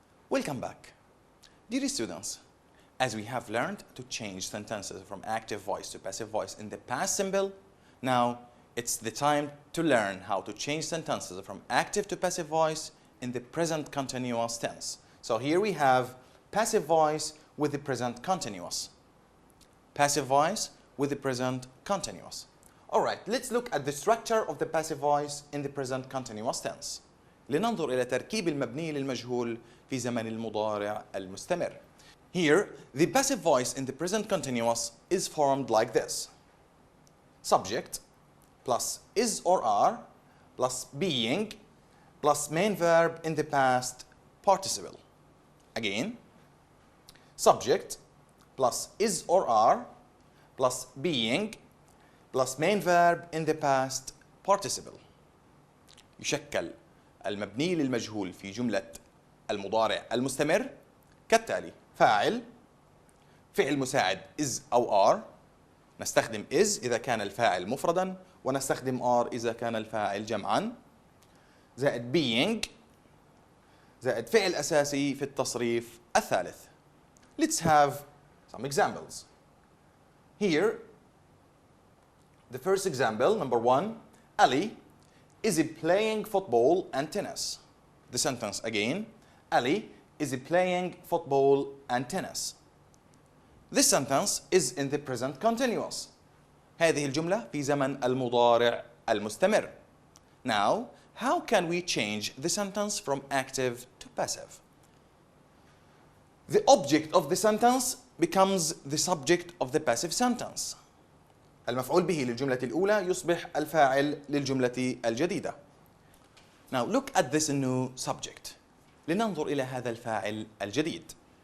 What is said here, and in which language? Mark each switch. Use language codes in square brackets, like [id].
[en] Welcome back. Dear students, as we have learned to change sentences from active voice to passive voice in the past simple, now it's the time to learn how to change sentences from active to passive voice in the present continuous tense. So here we have passive voice with the present continuous. Passive voice with the present continuous. All right, let's look at the structure of the passive voice in the present continuous tense. [ar] لننظر إلى تركيب المبني للمجهول في زمن المضارع المستمر. [en] Here, the passive voice in the present continuous is formed like this. Subject plus is or are plus being plus main verb in the past participle. Again, subject plus is or are plus being plus main verb in the past participle. [ar] يشكل المبني للمجهول في جملة المضارع المستمر كالتالي: فاعل، فعل مساعد is أو are، نستخدم is إذا كان الفاعل مفردا ونستخدم are إذا كان الفاعل جمعا، زائد being، زائد فعل أساسي في التصريف الثالث. [en] Let's have some examples. Here, the first example, number 1, Ali is playing football and tennis. The sentence again, Ali is playing football and tennis. This sentence is in the present continuous. [ar] هذه الجملة في زمن المضارع المستمر. [en] Now, how can we change the sentence from active to passive? The object of the sentence becomes the subject of the passive sentence. [ar] المفعول به للجملة الأولى يصبح الفاعل للجملة الجديدة. [en] Now look at this new subject. [ar] لننظر إلى هذا الفاعل الجديد.